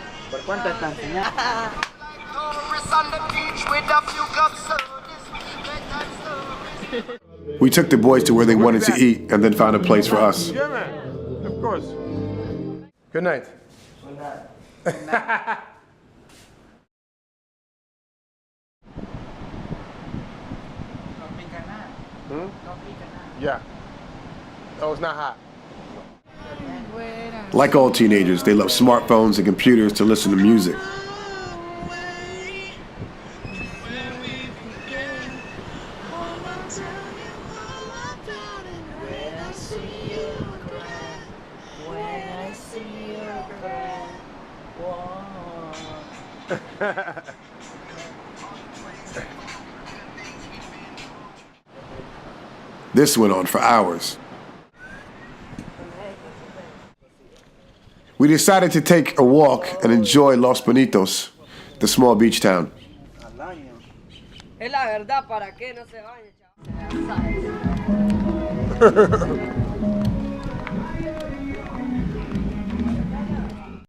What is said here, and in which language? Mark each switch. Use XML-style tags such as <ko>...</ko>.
<es>¿Por cuánto está enseñando?</es> <en>We took the boys to where they wanted to eat and then found a place for us. Yeah, man. Of course. Good night. Yeah. Oh, it's not hot. Like all teenagers, they love smartphones and computers to listen to music. This went on for hours. We decided to take a walk and enjoy Los Bonitos, the small beach town.</en> <es>Es la verdad, ¿para qué no se baña,</es>